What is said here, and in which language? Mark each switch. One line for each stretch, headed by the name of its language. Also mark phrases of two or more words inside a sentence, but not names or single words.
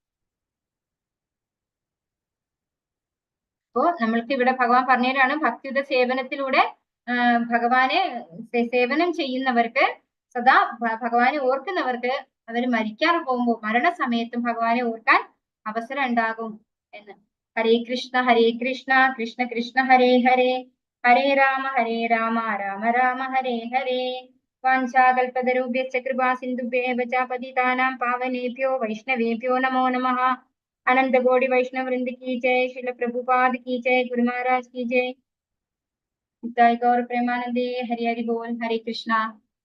Malayalam: അപ്പോ നമ്മൾക്ക് ഇവിടെ ഭഗവാൻ പറഞ്ഞുതരാണ്, ഭക്തിയുത സേവനത്തിലൂടെ ഭഗവാനെ സേവനം ചെയ്യുന്നവർക്ക്, സദാ ഭഗവാനെ ഓർക്കുന്നവർക്ക് അവർ മരിക്കാൻ പോകുമ്പോൾ മരണസമയത്തും ഭഗവാനെ ഓർക്കാൻ അവസരം ഉണ്ടാകും എന്ന്.
Sanskrit: ഹരേ കൃഷ്ണ കൃഷ്ണ കൃഷ്ണ ഹരേ ഹരേ, ഹരേ രാമ രാമ രാമ ഹരേ ഹരേ. വാഞ്ചാകൽപതരുഭ്യശ്ച കൃപാ സിന്ധുഭ്യേവ ച പതിതാനാം പാവനേഭ്യോ വൈഷ്ണവേഭ്യോ നമോ നമഃ.
Hindi: अनंत कोटि वैष्णव वृंद की जय, शिल प्रभुपाद की जय, गुरु महाराज की जय, गौर प्रेमानंदे, हरि हरि बोल, हरे कृष्णा।